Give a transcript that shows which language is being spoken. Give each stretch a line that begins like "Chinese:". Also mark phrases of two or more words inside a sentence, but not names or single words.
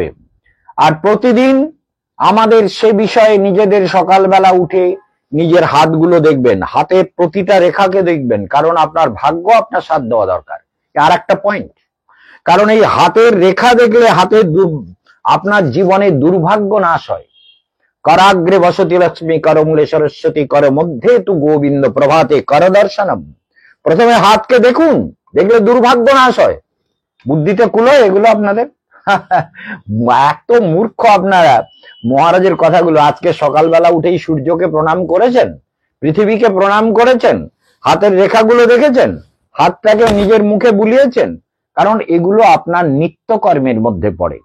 Bangla: আর প্রতিদিন আমাদের সে বিষয়ে নিজেদের সকালবেলা উঠে নিজের হাতগুলো দেখবেন, হাতের প্রতিটা রেখাকে দেখবেন, কারণ আপনার ভাগ্য আপনার সাথ দেওয়া দরকার। আর একটা পয়েন্ট, কারণ এই হাতের রেখা দেখলে আপনার জীবনে দুর্ভাগ্য নাশ হয়।
Sanskrit: कराग्रे वसति लक्ष्मी करमूले सरस्वती कर मध्ये तु गोविंद प्रभाते कर दर्शनम
Bangla: প্রথমে হাতকে দেখুন, দেখলে দুর্ভাগ্য নাশ হয়। বুদ্ধিতে কুলোয় এগুলো আপনাদের? এত মূর্খ আপনারা। মহারাজের কথাগুলো, আজকে সকালবেলা উঠেই সূর্যকে প্রণাম করেছেন, পৃথিবীকে প্রণাম করেছেন, হাতের রেখাগুলো দেখেছেন, হাতটাকে নিজের মুখে বুলিয়েছেন, কারণ এগুলো আপনার নিত্যকর্মের মধ্যে পড়ে।